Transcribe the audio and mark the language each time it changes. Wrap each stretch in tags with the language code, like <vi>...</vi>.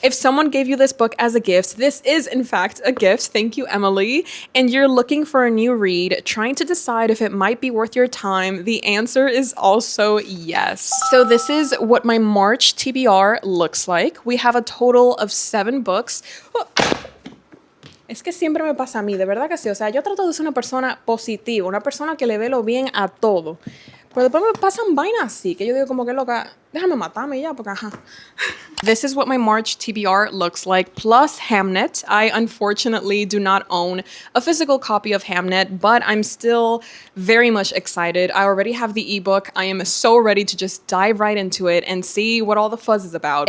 <en>If someone gave you this book as a gift, this is in fact a gift. Thank you, Emily. And you're looking for a new read, trying to decide if it might be worth your time, the answer is also yes. So this is what my March TBR looks like. We have a total of 7 books.</en> <es>Es que siempre me pasa a mí, de verdad que sí. O sea, yo trato de ser una persona positiva, una persona que le ve lo bien a todo. Pero después me pasan vainas así, que yo digo como que loca, déjame matarme ya, porque ajá.</es> <en>This is what my March TBR looks like, plus Hamnet. I unfortunately do not own a physical copy of Hamnet, but I'm still very much excited. I already have the ebook. I am so ready to just dive right into it and see what all the fuzz is about.</en>